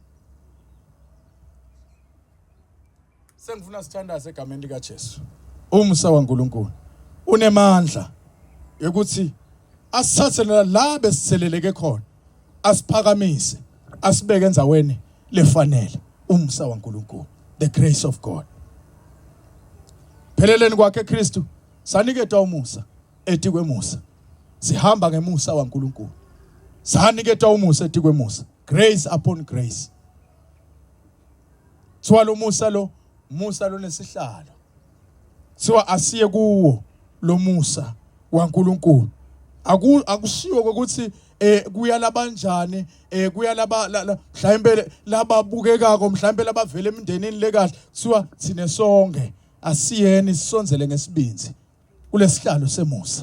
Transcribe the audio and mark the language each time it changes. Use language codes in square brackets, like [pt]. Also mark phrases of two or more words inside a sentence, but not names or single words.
[ss] Sengifuna sithandaze egameni lika Jesu. Umusa waNkulunkulu unemandla ukuthi asithathe la besiseleleke khona, asiphakamise, asibeke enzaweni lefanele. Umusa waNkulunkulu, [en] the grace of God. [ss] Pheleleni kwakhe Kristu saniketwa umusa eti kwemusa. Sihamba ngemusa waNkulunkulu. Saniketwa umusa eti kwemusa. [en] Grace upon grace. [ss] Swalo umusa lo, umusa lo nesihlalo. Siwa asiye kuwo lo musa waNkulunkulu. Akushiwo ukuthi kuyalabanjani kuyalaba mhlawumbe lababukekako mhlawumbe labavela emindenini lekahle siwa sine sonke asiyeni sisonzele ngesibinzi kulesihlalo semusa.